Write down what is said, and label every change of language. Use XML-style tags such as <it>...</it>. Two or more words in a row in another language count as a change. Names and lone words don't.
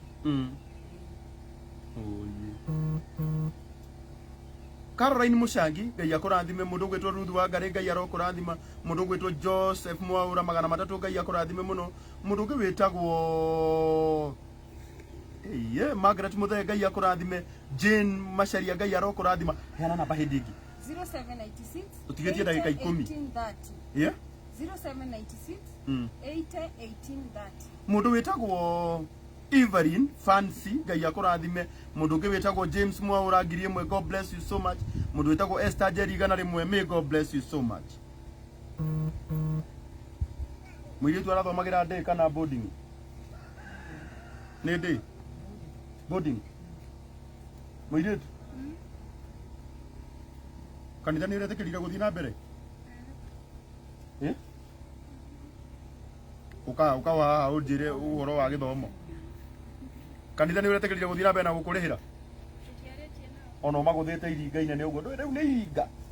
<ki>Caroline Mushangi ngai akurathime mundu gwetwo Ruth Wangari ngai arokurathima mundu gwetwo Joseph Mwaura 300 ngai akurathime muno mundu ungi witagwo Margaret Muthe ngai akurathime Jane Macharia ngai arokurathima heana namba hindi ingi 0796 utigetie ndagika 10 yeah 0796 8 18 30. mundu witagwo Evelyn Fancy ngai akurathime mundu ungi witagwo James Mwaura ngiri imwe</ki> <en>God bless you so much</en> <ki>mundu witagwo Esther Jerry igana rimwe</ki> <en>may God bless you so much</en> <ki>mwiritu arathomagira day kana boarding ni</ki> <en>day boarding</en> <ki>mwiritu kanitha ni uretikirire guthii na mbere uka wa unjire uhoro wa githomo kanitha ni uretikirire guthii na mbere na gukurihira ono maguthite iringa inene uguo riu ni iringa</ki>